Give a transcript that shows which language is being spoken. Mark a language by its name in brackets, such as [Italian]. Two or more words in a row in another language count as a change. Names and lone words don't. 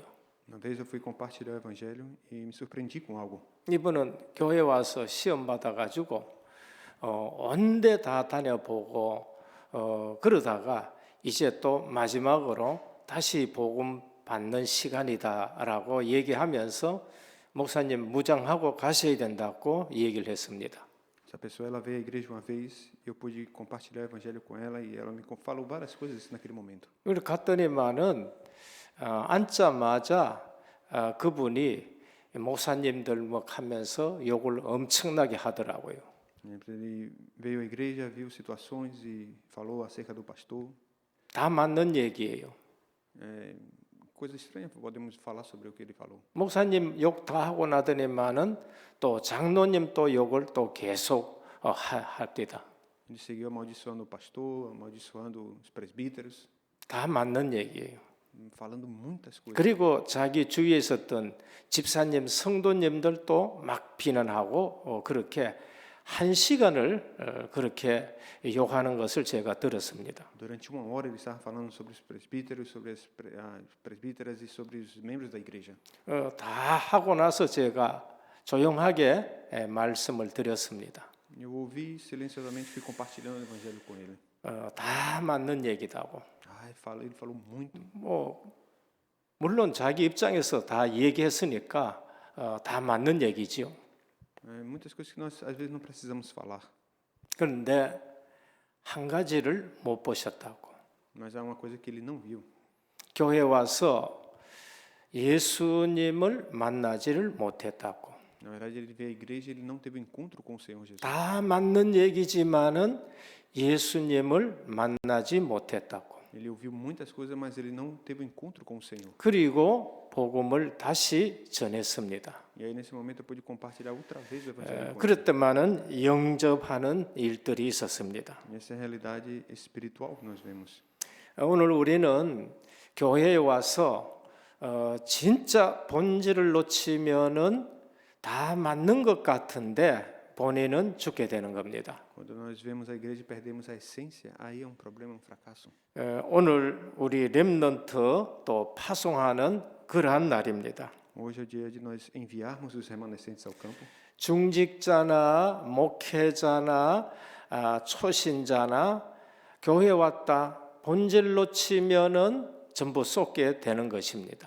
[Portuguese] Uma vez eu fui compartilhar o evangelho e me surpreendi com algo. [Korean] 이분은 교회 와서 시험 받아가지고 온데 다 다녀보고 그러다가 이제 또 마지막으로 다시 복음 받는 시간이다라고 얘기하면서 목사님 무장하고 가셔야 된다고 얘기를 했습니다. [Portuguese] Essa pessoa ela veio à igreja uma vez e eu pude compartilhar o evangelho com ela e ela me falou várias coisas naquele momento. [Korean] 그리고 갔더니만은 앉자마자 그분이 목사님들 뭐 하면서 욕을 엄청나게 하더라고요. [Portuguese] Ele veio à igreja, viu situações e falou acerca do pastor. [Korean] 다 맞는 얘기예요. [Portuguese] Coisa estranha, podemos falar sobre o que ele falou. [Korean] 목사님 욕 다 하고 나더니만은 또 장로님 또 욕을 또 계속 합니다. [Portuguese] Ele seguiu amaldiçoando o pastor, amaldiçoando os presbíteros, [Korean] 다 맞는 얘기예요. [Portuguese] falando muitas coisas. [Korean] 그리고 자기 주위에 있었던 집사님, 성도님들도 막 비난하고 그렇게 한 시간을 그렇게 욕하는 것을 제가 들었습니다. [Portuguese] Durante uma hora ele estava falando sobre os presbíteros, sobre as presbíteras e sobre os membros da igreja. [Korean] 다 하고 나서 제가 조용하게 말씀을 드렸습니다. [Portuguese] Eu ouvi silenciosamente, fui compartilhando o evangelho com ele. [Korean] 다 맞는 얘기다고. [Portuguese] Ele falou muito. [Korean] 뭐 물론 자기 입장에서 다 얘기했으니까 다 맞는 얘기지요. [Portuguese] Muitas coisas que nós às vezes não precisamos falar. [Korean] 그런데 한 가지를 못 보셨다고. [Portuguese] Mas há uma coisa que ele não viu. [Korean] 교회 와서 예수님을 만나지를 못했다고. [Portuguese] Na verdade, ele veio à igreja e ele não teve encontro com o Senhor Jesus. [Korean] 다 맞는 얘기지만은 예수님을 만나지 못했다고. [Portuguese] Ele ouviu muitas coisas, mas ele não teve encontro com o Senhor. [Korean] 그리고 복음을 다시 전했습니다. [Portuguese] E aí nesse momento eu pude compartilhar outra vez o evangelho com ele. [Korean] 그랬더만은 영접하는 일들이 있었습니다. [Portuguese] Essa é a realidade espiritual que nós vemos. [Korean] 오늘 우리는 교회에 와서 진짜 본질을 놓치면은 다 맞는 것 같은데 본인은 죽게 되는 겁니다. [Portuguese] Quando nós vemos a igreja e perdemos a essência, aí é um problema, um fracasso. [Korean] 오늘 우리 렘넌트 또 파송하는 그러한 날입니다. [Portuguese] Hoje é o dia de nós enviarmos os remanescentes ao campo. [Korean] 중직자나 목회자나 초신자나 교회 왔다 본질로 치면은 전부 쏟게 되는 것입니다.